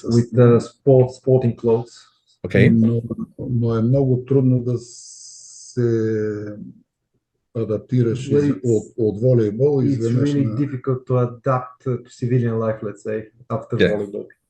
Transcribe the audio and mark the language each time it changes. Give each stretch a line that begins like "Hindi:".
English: with the sporting clothes. Okay.
Bulgarian: Но е много трудно да се адаптираш от волейбол.
English: It's really difficult to adapt to civilian life, let's say, after volleyball.